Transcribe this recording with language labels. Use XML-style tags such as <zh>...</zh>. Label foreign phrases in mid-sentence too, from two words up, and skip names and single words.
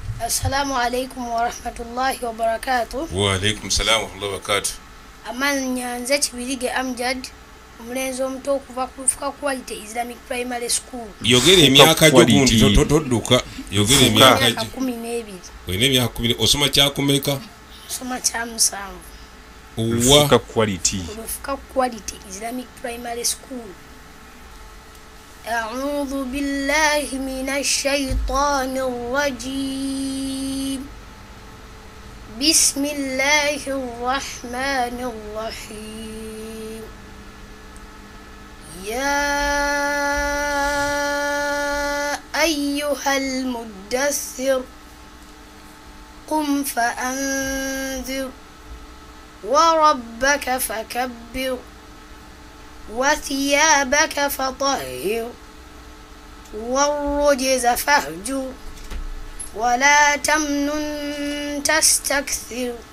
<ar>السلام عليكم ورحمة الله وبركاته. وعليكم السلام ورحمة الله وبركاته.</ar> <lg>أمان نyanza Kibirige Amjad omulenzi omuto okuva ku Lufuka Quality Islamic Primary School. Yogera emyaka gyo gundi todduka. Yogera emyaka gyo. 12. Oyina emyaka 12 osoma kyakumeka? Soma kya 7. Lufuka Quality. Lufuka Quality Islamic Primary School.</lg> <ar>أعوذ بالله من الشيطان الرجيم. بسم الله الرحمن الرحيم. يا أيها المدثر قم فأنذر وربك فكبر وثيابك فطهر والرجز فاهجر ولا تمنن تستكثر</ar>